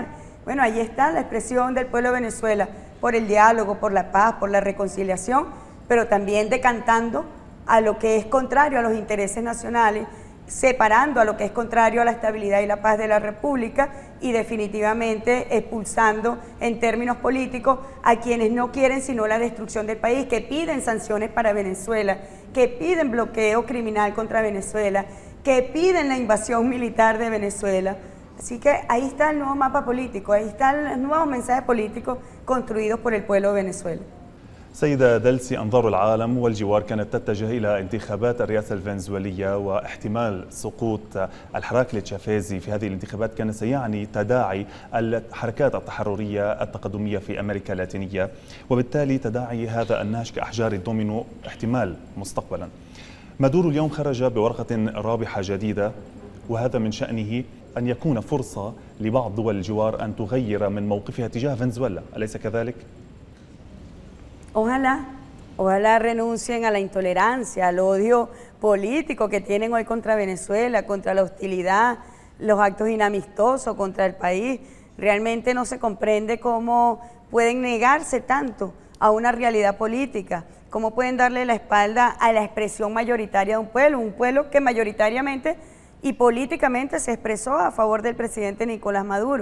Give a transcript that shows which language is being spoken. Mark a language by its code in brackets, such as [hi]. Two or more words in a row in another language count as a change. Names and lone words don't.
[es] Bueno, ahí está la expresión del pueblo de Venezuela por el diálogo, por la paz, por la reconciliación, pero también decantando a lo que es contrario a los intereses nacionales, separando a lo que es contrario a la estabilidad y la paz de la República y definitivamente expulsando en términos políticos a quienes no quieren sino la destrucción del país, que piden sanciones para Venezuela, que piden bloqueo criminal contra Venezuela, que piden la invasión militar de Venezuela. Así que ahí está el nuevo mapa político, ahí están los nuevos mensajes políticos construidos por el pueblo de Venezuela. [ar] سيدة دلسي، أنظار العالم والجوار كانت تتجه إلى انتخابات الرئاسة الفنزويلية واحتمال سقوط الحراك التشافيزي في هذه الانتخابات كان سيعني تداعي الحركات التحررية التقدمية في أمريكا اللاتينية، وبالتالي تداعي هذا النهج كأحجار الدومينو احتمال مستقبلا. مادورو اليوم خرج بورقة رابحة جديدة، وهذا من شأنه أن يكون فرصة لبعض دول الجوار أن تغير من موقفها تجاه فنزويلا، أليس كذلك؟ [es] Ojalá renuncien a la intolerancia, al odio político que tienen hoy contra Venezuela, contra la hostilidad, los actos inamistosos contra el país. Realmente no se comprende cómo pueden negarse tanto a una realidad política, cómo pueden darle la espalda a la expresión mayoritaria de un pueblo que mayoritariamente y políticamente se expresó a favor del presidente Nicolás Maduro.